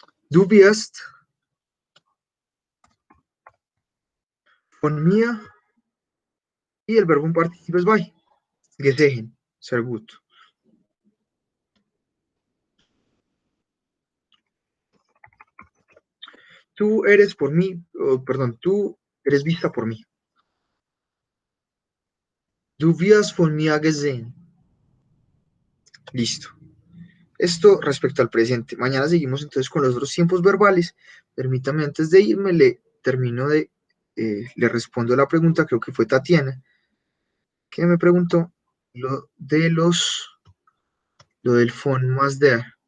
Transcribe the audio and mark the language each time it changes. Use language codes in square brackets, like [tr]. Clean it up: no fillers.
[de] Du wirst von mir [es] y el verbo en participes by. [de] Gesehen, sehr gut. [es] Tú eres por mí, perdón, tú eres vista por mí. [de] Du wirst von mir gesehen. [es] Listo. Esto respecto al presente. Mañana seguimos entonces con los otros tiempos verbales. Permítame antes de irme, le respondo la pregunta, creo que fue Tatiana, que me preguntó lo del von más der.